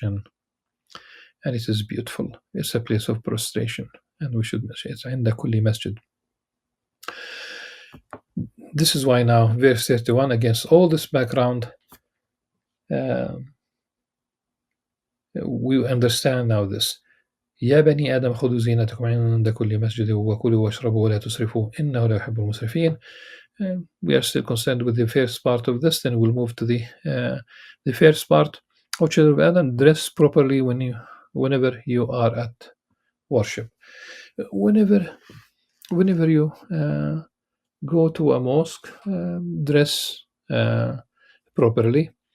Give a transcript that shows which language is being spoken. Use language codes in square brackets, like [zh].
[en] And it is beautiful. It's a place of prostration, and we should say it's [ar] عند كل [en] masjid. This is why now, verse 31, against all this background, uh, we understand now this. [ar] يا بني آدم خذوا زينتكم عند كل مسجد وكلوا واشربوا ولا تسرفوا إنه لا يحب المسرفين. [en] We are still concerned with the first part of this, then we'll move to the first part. O children of Adam, dress properly whenever you are at worship. Whenever you go to a mosque, dress properly.